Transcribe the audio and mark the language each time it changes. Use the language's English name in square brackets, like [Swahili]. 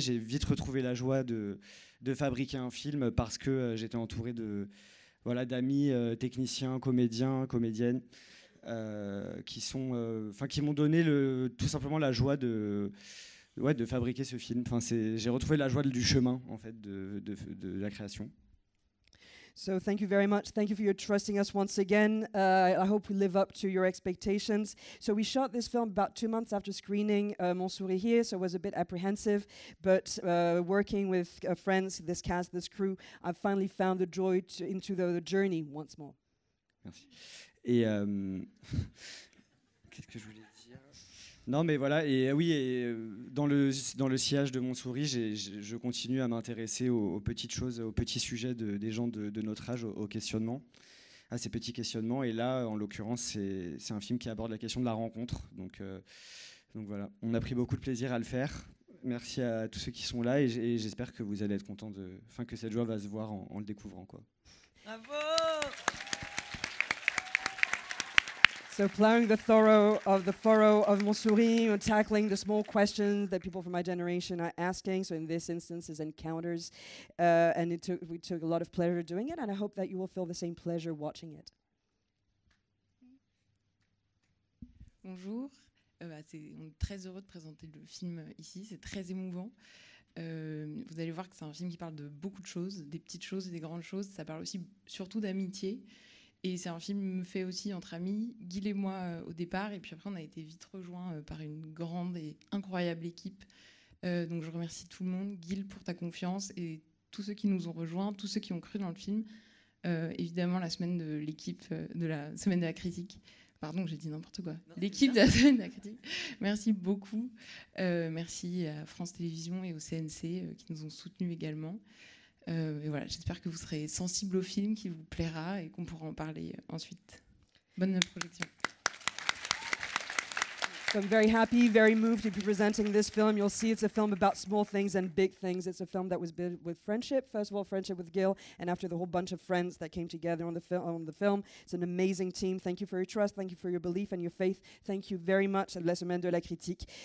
[French] J'ai vite retrouvé la joie de fabriquer un film parce que j'étais entouré d'amis, techniciens, comédiens, comédiennes, qui m'ont donné tout simplement la joie de fabriquer ce film. J'ai retrouvé la joie du chemin en fait de la création. [English] So thank you very much. Thank you for your trusting us once again. I hope we live up to your expectations. So we shot this film about 2 months after screening Montsouris here, so I was a bit apprehensive. But working with friends, this cast, this crew, I've finally found the joy into the journey once more. [French] Merci. Et qu'est-ce que je voulais dire ? Non, mais voilà. Et oui, dans le sillage de Montsouris, je continue à m'intéresser aux petites choses, aux petits sujets des gens de notre âge, aux questionnements, à ces petits questionnements. Et là, en l'occurrence, c'est un film qui aborde la question de la rencontre. Donc voilà, on a pris beaucoup de plaisir à le faire. Merci à tous ceux qui sont là, et j'espère que vous allez être contents que cette joie va se voir en le découvrant, quoi. Bravo! [English] So plowing the furrow of Montsouris, tackling the small questions that people from my generation are asking. So in this instance, is encounters, and we took a lot of pleasure doing it, and I hope that you will feel the same pleasure watching it. [French] Bonjour, on est très heureux de présenter le film ici, c'est très émouvant. Vous allez voir que c'est un film qui parle de beaucoup de choses, des petites choses et des grandes choses. Ça parle aussi surtout d'amitié. Et c'est un film fait aussi entre amis, Gil et moi au départ, et puis après on a été vite rejoints par une grande et incroyable équipe. Donc je remercie tout le monde, Gil pour ta confiance, et tous ceux qui nous ont rejoints, tous ceux qui ont cru dans le film. Évidemment la semaine de l'équipe de la semaine de la critique Pardon, j'ai dit n'importe quoi. L'équipe de la semaine de la critique. Merci beaucoup. Merci à France Télévisions et au CNC qui nous ont soutenus également. Et voilà, j'espère que vous serez sensibles au film, qui vous plaira et qu'on pourra en parler ensuite. Bonne projection. [English] So I'm very happy, very moved to be presenting this film. You'll see it's a film about small things and big things. It's a film that was built with friendship. First of all, friendship with Gil, and after the whole bunch of friends that came together on the film. It's an amazing team. Thank you for your trust. Thank you for your belief and your faith. Thank you very much à la Semaine de la Critique.